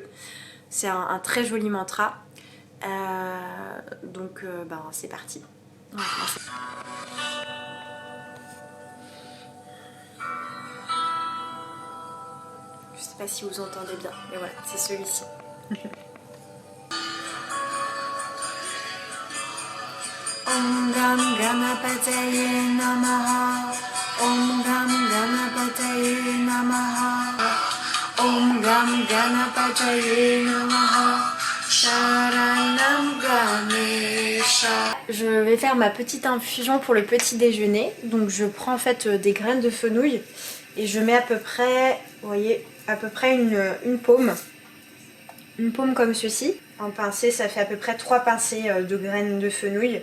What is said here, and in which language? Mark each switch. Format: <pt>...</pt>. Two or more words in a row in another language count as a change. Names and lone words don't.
<fr>C'est un très joli mantra. Donc ben, c'est parti. Ouais, je sais pas si vous entendez bien, mais voilà, c'est celui-ci.</fr> <sa>ॐ गं गणपतये नमः. ॐ गं गणपतये नमः. ॐ गं गणपतये नमः. शरणं गणेश.</sa> <fr>Je vais faire ma petite infusion pour le petit déjeuner. Donc je prends en fait des graines de fenouil et je mets à peu près, vous voyez, à peu près une paume. Une paume comme ceci. En pincée, ça fait à peu près 3 pincées de graines de fenouil.</fr>